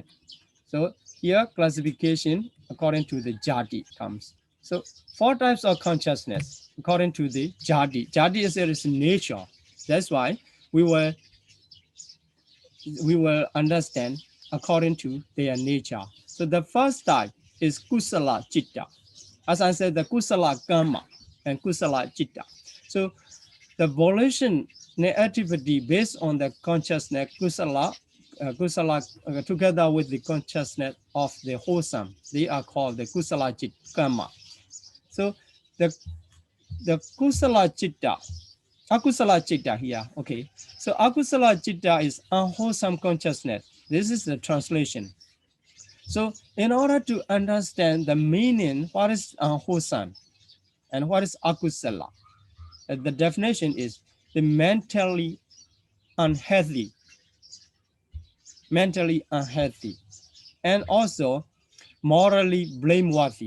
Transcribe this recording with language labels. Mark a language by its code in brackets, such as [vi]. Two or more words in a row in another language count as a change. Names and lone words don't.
[en] So here classification according to the jati comes. So four types of consciousness according to the jati. Jati is its nature. That's why we will understand according to their nature. So the first type is [pi] kusala citta. [en] As I said, the [pi] kusala karma [en] and [pi] kusala citta. [en] So the volition activity based on the consciousness kusala together with the consciousness of the wholesome, they are called the [pi] kusala citta karma. [en] So the [pi] kusala citta, akusala citta [en] here, okay. So [pi] akusala citta [en] is unwholesome consciousness. This is the translation. So in order to understand the meaning, what is unwholesome and what is akusala, the definition is the mentally unhealthy, and also morally blameworthy.